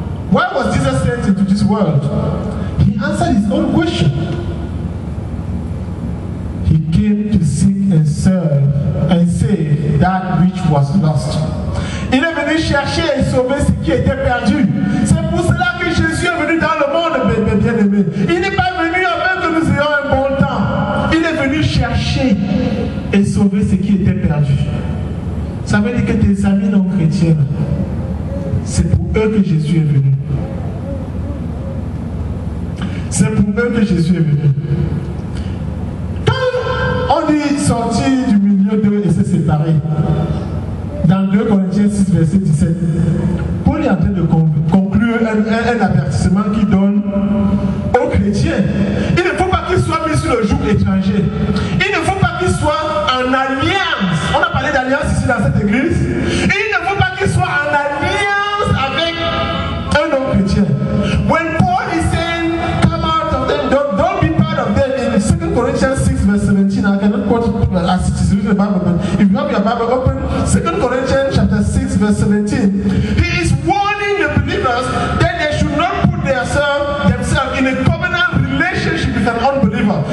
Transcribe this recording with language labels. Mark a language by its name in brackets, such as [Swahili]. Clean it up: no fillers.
[English] Why was Jesus sent into this world? He answered his own question. He came to seek and serve and save that which was lost. [French] Il est venu chercher et sauver ce qui était perdu. C'est pour cela que Jésus est venu dans le monde, bien-aimé. Il n'est pas venu afin que nous ayons un bon temps. Il est venu chercher et sauver ce qui était perdu. Ça veut dire que tes amis non chrétiens, c'est pour eux que Jésus est venu. C'est pour eux que Jésus est venu. Quand on dit sortir du milieu d'eux et se séparer, dans 2 Corinthiens 6, verset 17, Paul est en train de conclure un avertissement qu'il donne aux chrétiens. Il ne faut pas qu'ils soient mis sur le joug étranger. Il ne faut pas qu'ils soient en alliance. On a parlé d'alliance ici dans cette église. Il ne faut pas qu'ils soient en alliance avec un autre chrétien. [English] When Paul is saying, come out of them, don't be part of them, in 2 Corinthians 6, verse 17, I cannot quote as it is written in the Bible, but if you have your Bible open, 2 Corinthians chapter 6, verse 17, he is warning the believers that they should not put themselves in a covenant relationship with an unbeliever.